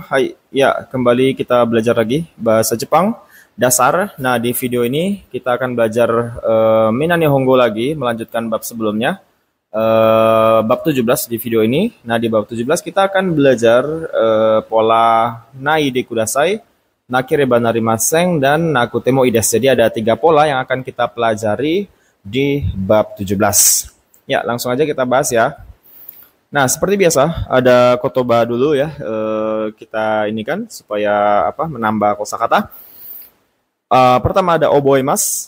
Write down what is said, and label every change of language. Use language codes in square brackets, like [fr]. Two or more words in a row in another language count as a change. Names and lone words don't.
[id] Hai, ya, kembali kita belajar lagi bahasa Jepang dasar. Nah, di video ini kita akan belajar Mina Nihongo lagi, melanjutkan bab sebelumnya. Bab 17 di video ini. Nah, di bab 17 kita akan belajar pola [ja] ないでください、なければなりません, dan なくてもいいです. [id] Jadi ada 3 pola yang akan kita pelajari di bab 17. Ya, langsung aja kita bahas ya. Nah, seperti biasa, ada kotoba dulu ya. Kita ini kan supaya menambah kosakata. Pertama ada oboemas.